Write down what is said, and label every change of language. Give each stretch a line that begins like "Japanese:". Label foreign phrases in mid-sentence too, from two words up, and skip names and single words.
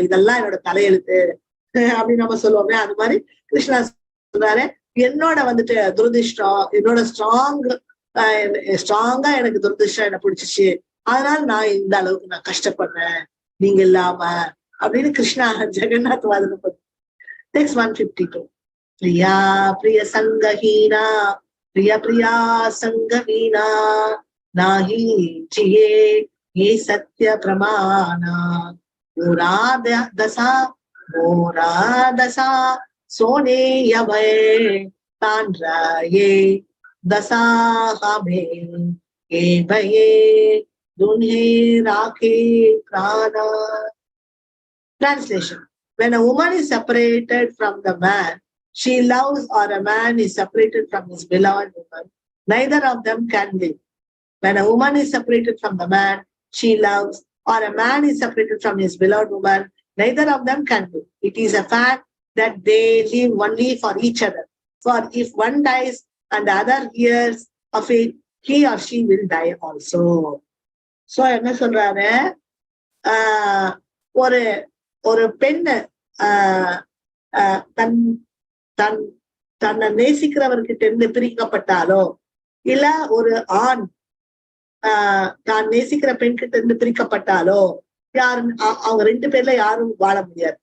Tamil: இதெல்லாம் என்னோட தலையெழுத்து அப்படின்னு நம்ம சொல்லுவோமே, அது மாதிரி கிருஷ்ணா சொல்றாரு, என்னோட வந்துட்டு துரதிருஷ்டம், என்னோட ஸ்ட்ராங்கா எனக்கு துரதிருஷ்டம் என்ன பிடிச்சிச்சு, அதனால நான் இந்த அளவுக்கு நான் கஷ்டப்படுறேன் நீங்க இல்லாம அப்படின்னு கிருஷ்ணா ஜெகநாத் வாதனை பத்தி.
English: Text 152.
Bangla: প্রিয়া প্রিয় সঙ্গহীনা প্রিয় প্রিয়া সঙ্গবিনা নাহি জিয়ে এ সত্য প্রমাণ মোর দশা শুনে যবে তাঁর এ দশা হয় এ ভয়ে দুঁহে রাখে প্রাণ.
English: Translation. When a woman is separated from the man she loves, or a man is separated from his beloved woman, neither of them can live. When a woman is separated from the man she loves, or a man is separated from his beloved woman, neither of them can live. It is a fact that they live only for each other. For if one dies and the other hears of it, he or she will die also.
Tamil: So என்ன சொல்றாரு, ஒரு ஒரு பெண்ணு தன் தன் தன்னை நேசிக்கிறவர்கிட்ட இருந்து பிரிக்கப்பட்டாலோ, இல்ல ஒரு ஆண் தான் நேசிக்கிற பெண் கிட்ட இருந்து பிரிக்கப்பட்டாலோ, யாரும் அவங்க 2 பேர்ல யாரும் வாழ முடியாது.